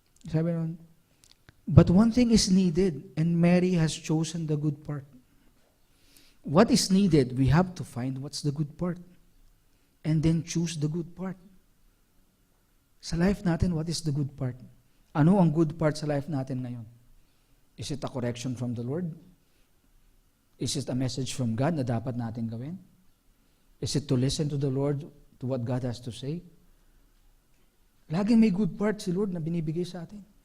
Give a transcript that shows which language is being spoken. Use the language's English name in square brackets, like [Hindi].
[Filipino] Sabi nun, [English] but one thing is needed, and Mary has chosen the good part. What is needed? We have to find what's the good part. And then choose the good part. Sa life natin, what is the good part? [Filipino] Ano ang good part sa life natin ngayon? [English] Is it a correction from the Lord? Is it a message from God [Filipino] na dapat natin gawin? [English] Is it to listen to the Lord, to what God has to say? [Filipino] Laging may good part si Lord na binibigay sa atin.